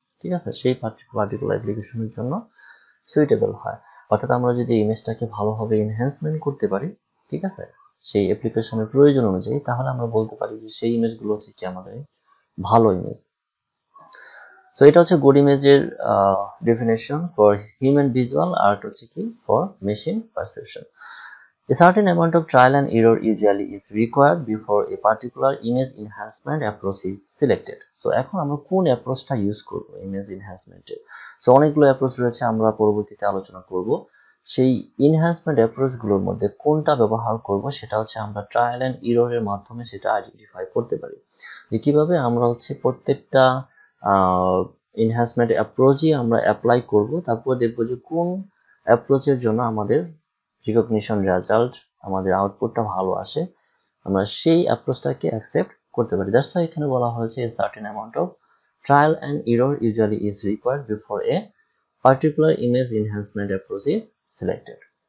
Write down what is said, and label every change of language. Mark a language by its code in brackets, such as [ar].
[bn] ঠিক আছে, সেই পার্টিকুলার অ্যাপ্লিকেশনের জন্য সুইটেবল হয়, অর্থাৎ আমরা যদি ইমেজটাকে ভালোভাবে এনহ্যান্সমেন্ট করতে পারি, ঠিক আছে, সেই অ্যাপ্লিকেশনের প্রয়োজন অনুযায়ী, তাহলে আমরা বলতে পারি যে সেই ইমেজগুলো হচ্ছে কি আমাদের ভালো ইমেজ। সো এটা হচ্ছে গুড ইমেজের ডেফিনেশন ফর হিউম্যান ভিজুয়াল, আর হচ্ছে কি for machine perception. [en] A certain amount of trial and error usually is required before a particular image enhancement approach is selected. [bn] So এখন আমরা কোন অ্যাপ্রোচটা ইউজ করব ইমেজ এনহ্যান্সমেন্টে? সো অনেকগুলো অ্যাপ্রোচ রয়েছে, আমরা পরবর্তীতে আলোচনা করব। সেই এনহ্যান্সমেন্ট অ্যাপ্রোচগুলোর মধ্যে কোনটা ব্যবহার করব সেটা হচ্ছে আমরা ট্রায়াল অ্যান্ড এররের মাধ্যমে সেটা আইডেন্টিফাই করতে পারি, যে কিভাবে আমরা হচ্ছে প্রত্যেকটা এনহ্যান্সমেন্ট অ্যাপ্রোচই আমরা অ্যাপ্লাই করব, তারপর দেখব যে কোন অ্যাপ্রোচের জন্য আমাদের রিকগনিশন রেজাল্ট, আমাদের আউটপুটটা ভালো আসে, আমরা সেই অ্যাপ্রোচটাকে অ্যাকসেপ্ট করতে পারি। [en] that's why [bn] এখানে বলা হয়েছে [en] a certain amount of trial and error usually is required before a particular image enhancement approach is selected.